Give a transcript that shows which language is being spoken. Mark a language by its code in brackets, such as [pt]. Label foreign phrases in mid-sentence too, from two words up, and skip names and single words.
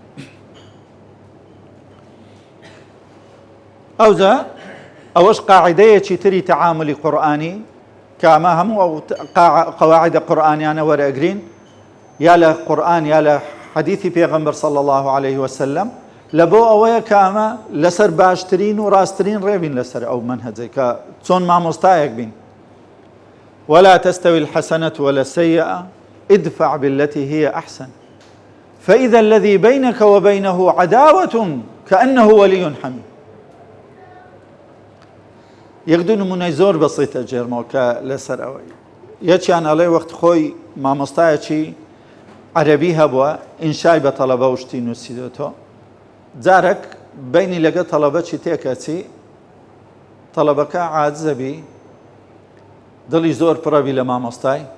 [ckb] ئەوجا ئەوەش قاعدەیەکی تری تەعاملی قورئانی کە ئەمە هەموو ئەو قەواعیدە قورئانیانە وەرئەگرین یا لە قورئان یا لە حەدیثی پێغەمبەر [ar] صلی الله عليه وسلم [ckb] لە بۆ ئەوەیە کە ئەمە لەسەر باشترین و ڕاستترین ڕێبین لەسەر ئەو منهەجەی کە چۆن مامۆستایەک بین [ar] ولا تستوي الحسنة ولا السيئة ادفع بالتي هي أحسن فإذا الذي بينك وبينه عداوة كأنه ولي حميم [ckb] یەکدو نمونەی زۆر بەسیتە جێرمەوە کە لەسەر ئەوەی یەکیان ئەڵێ وەخت خۆی مامۆستایەکی عەرەبی هەبووە ئینشای بە تەڵەبە وشتی نووسیدۆتۆ جارێک بینی لەگە تەڵەبەکی تێکەچی تەڵەبەکە عاجزەبی دڵی زۆر پڕەبی لە مامۆستای